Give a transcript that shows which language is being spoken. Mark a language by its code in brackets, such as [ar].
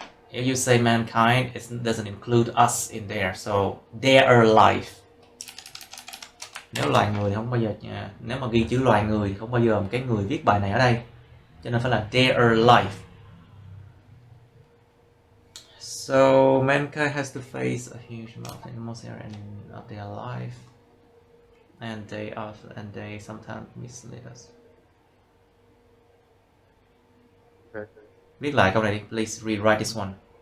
[en] If you say mankind, it doesn't include us in there, so their life. [vi] Nếu loài người thì không bao giờ, nếu mà ghi chữ loài người thì không bao giờ cái người viết bài này ở đây, cho nên phải là their life. [en] So mankind has to face a huge amount in most areas of their life, and they sometimes mislead us. [vi] Viết lại câu này đi, [en] please rewrite this one.